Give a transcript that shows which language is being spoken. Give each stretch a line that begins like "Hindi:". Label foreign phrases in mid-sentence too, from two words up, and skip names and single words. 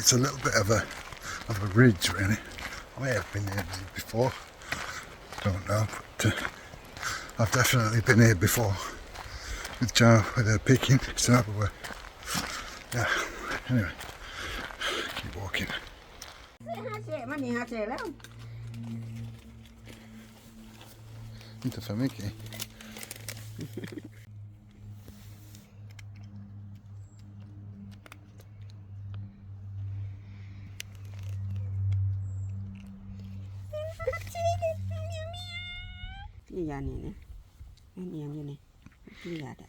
English: It's a little bit of a ridge really. I may have been here before, don't know, but I've definitely been here before with Jaew, with her picking, so yeah, anyway, keep walking.
Swedish: Inte för mycket.
Indonesian: Klia nih, ini yang ini, klia ada.